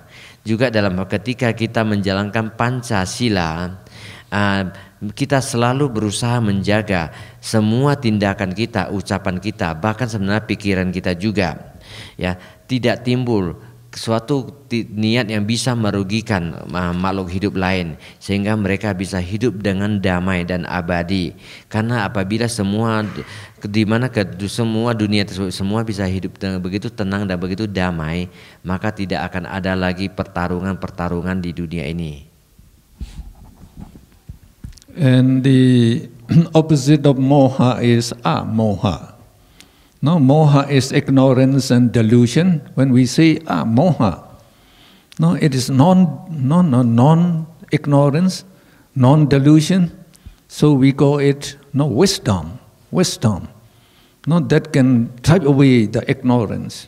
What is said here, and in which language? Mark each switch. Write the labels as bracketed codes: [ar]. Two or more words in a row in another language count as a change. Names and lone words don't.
[id] Juga dalam ketika kita menjalankan Pancasila, kita selalu berusaha menjaga semua tindakan kita, ucapan kita, bahkan sebenarnya pikiran kita juga, ya, tidak timbul suatu niat yang bisa merugikan makhluk hidup lain, sehingga mereka bisa hidup dengan damai dan abadi. Karena apabila semua semua dunia tersebut semua bisa hidup dengan begitu tenang dan begitu damai, maka tidak akan ada lagi pertarungan di dunia ini. [en] And the opposite of moha is moha. No, moha is ignorance and delusion. When we say moha, no, it is non-ignorance, non-delusion. So we call it wisdom. No, that can drive away the ignorance.